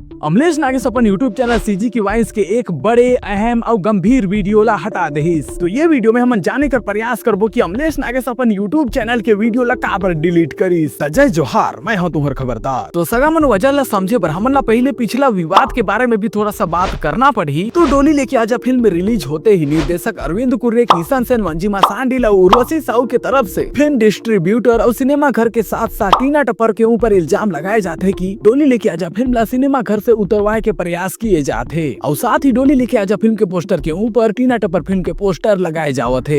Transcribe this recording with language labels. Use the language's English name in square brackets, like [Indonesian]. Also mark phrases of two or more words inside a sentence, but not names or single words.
[Chhattisgarhi] अमलेश नागेश अपन यूट्यूब चैनल सीजी की वाइस के एक बड़े अहम और गंभीर वीडियो ला हटा दहिस। तो ये वीडियो में हम जाने कर प्रयास करबो कि अमलेश नागेश अपन यूट्यूब चैनल के वीडियो ला काबर डिलीट करिस। जय जोहार, मैं हूं तुम्हार खबरदार। तो सगा मन वजह ला समझे बर हमन ला पहले पिछला विवाद के बारे में भी थोड़ा सा बात करना पड़ी। तो डोली लेके आजा फिल्म रिलीज होते ही निर्देशक अरविंद कुर्रे, किशन सेन, मंजिमा सांडिल और उर्वशी साहू के तरफ से फिल्म डिस्ट्रीब्यूटर और सिनेमा घर के साथ साथ टीना टप्पर के ऊपर इल्जाम लगाए जाते हैं कि डोली लेके आजा फिल्म ला सिनेमा घर से उतरवाए के प्रयास किए जाते और साथ ही डोली लेके आजा फिल्म के पोस्टर के ऊपर टीना टप्पर फिल्म के पोस्टर लगाए जावत है।